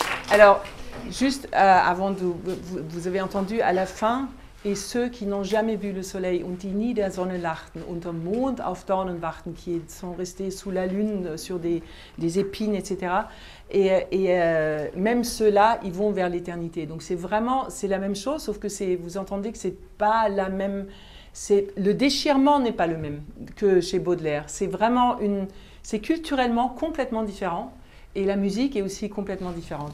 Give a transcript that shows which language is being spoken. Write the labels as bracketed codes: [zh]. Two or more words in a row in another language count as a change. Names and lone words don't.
[fr] Alors, juste avant vous avez entendu à la fin, et ceux qui n'ont jamais vu le soleil [de] und die nie der Sonne lachten, unterm Mond auf Dornen wachten, [fr] qui sont restés sous la lune sur des épines, etc. Et même ceux-là, ils vont vers l'éternité. Donc c'est la même chose, sauf que vous entendez que c'est pas la même. Le déchirement n'est pas le même que chez Baudelaire. C'est culturellement complètement différent, et la musique est aussi complètement différente.